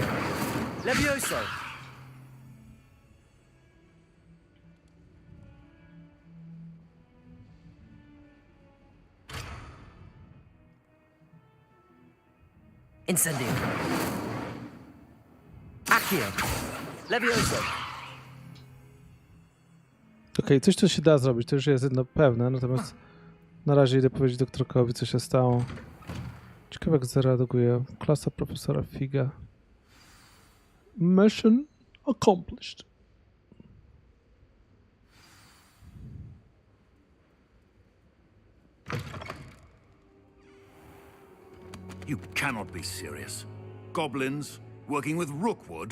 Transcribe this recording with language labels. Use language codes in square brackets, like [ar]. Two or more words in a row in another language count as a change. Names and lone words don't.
[la] Levioso. Incendio. Accio. Levioso. [pl] Okej, coś to się da zrobić, to już jest jedno pewne, natomiast na razie idę powiedzieć doktorowi, co się stało. Ciekawe, jak zareaguje klasa profesora Figa. [en] Mission accomplished. You cannot be serious. Goblins working with Rookwood?